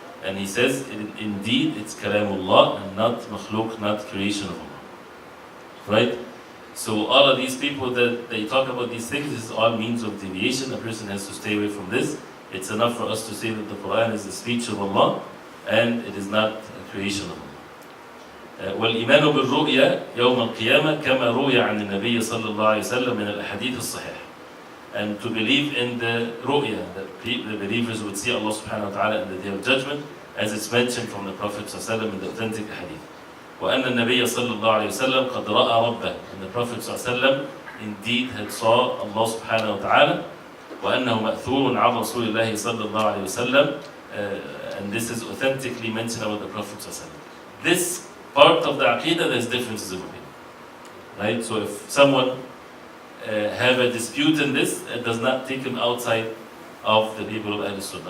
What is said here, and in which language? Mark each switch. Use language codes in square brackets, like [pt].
[en] And he says, indeed, it's kalamullah and not makhluk, not creation of Allah. Right? So all of these people that they talk about these things, this is all means of deviation. A person has to stay away from this. It's enough for us to say that the Quran is the speech of Allah and it is not a creation of Allah. [ar] والإيمان بالرؤيا يوم القيامة كما روي عن النبي صلى الله عليه وسلم من الأحاديث الصحيحة. [en] And to believe in the ru'ya, that the believers would see Allah subhanahu wa ta'ala in the day of judgment, as it's mentioned from the Prophet sallallahu alaihi wasallam in the authentic hadith. [ar] وأن النبي صلى الله عليه وسلم قد رأى ربه. [en] And the Prophet sallallahu alaihi wasallam indeed had saw Allah subhanahu wa ta'ala. [ar] وأنه مأثور عن رسول الله صلى الله عليه وسلم. [en] And this is authentically mentioned about the Prophet sallallahu alaihi wasallam. This part of the aqidah, there's differences of opinion. Right? So if someone have a dispute in this, it does not take him outside of the people of Sunnah.